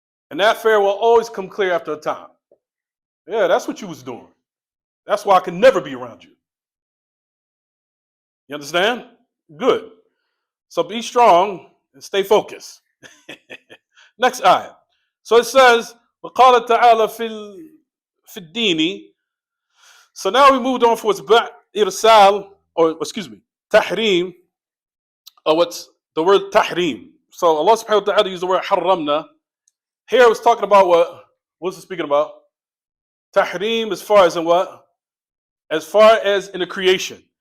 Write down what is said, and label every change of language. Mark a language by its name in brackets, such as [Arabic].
[English] And that affair will always come clear after a time. Yeah, that's what you was doing. That's why I can never be around you. You understand? Good. So be strong and stay focused. Next ayah. So it says, [Arabic] وَقَالَ تَعَالَى فِي الدِّينِ. [English] So now we moved on for what's irsal, or excuse me, tahrim, or what's the word tahrim. So Allah subhanahu wa ta'ala used the word harramna. Here I was talking about what was it speaking about? Tahrim as far as in what? As far as in the creation.